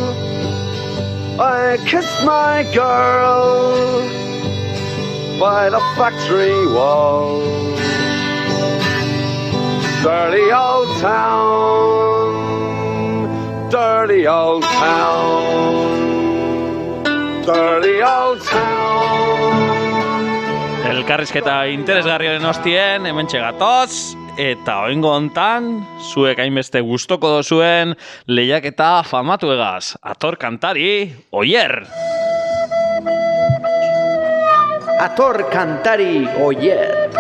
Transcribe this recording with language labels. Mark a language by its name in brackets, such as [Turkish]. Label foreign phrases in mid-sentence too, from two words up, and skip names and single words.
[English] I kissed my girl by the factory wall. Dirty old town, dirty old town, dirty old town. [Basque] Elkarrizketa interesgarriaren ostien, hemen txegatoz, eta oingo hontan, zuek hainbeste gustoko dozuen lehiaketa famatu egaz. Ator kantari, Oier! Ator kantari, Oier!